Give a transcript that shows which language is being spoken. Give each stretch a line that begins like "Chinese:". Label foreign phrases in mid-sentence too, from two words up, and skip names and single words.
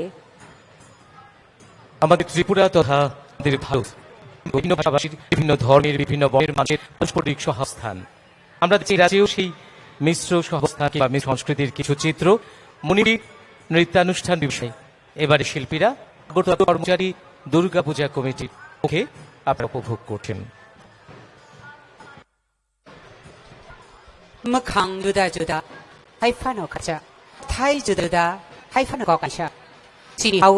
Bangla: আমাদের ত্রিপুরা তথা আমাদের ভারত বিভিন্ন ভাষাভাষীর, বিভিন্ন ধর্মের, বিভিন্ন বর্ণের মানুষের পারস্পরিক সহাবস্থান। আমরা দেখছি রাজ্যেও সেই মিশ্র সহাবস্থান বা মিশ্র সংস্কৃতির কিছু চিত্র মনিবী নৃত্যানুষ্ঠান বিষয়। এবারে শিল্পীরা আগরতলা কর্মচারী দুর্গাপূজা কমিটির মুখে আপনারা উপভোগ করছেন।
Bodo: मोखां जुदा जुदा हायफानो खाचा थाइ जुदा जुदा हायफानो गकाइसा सिनि हावो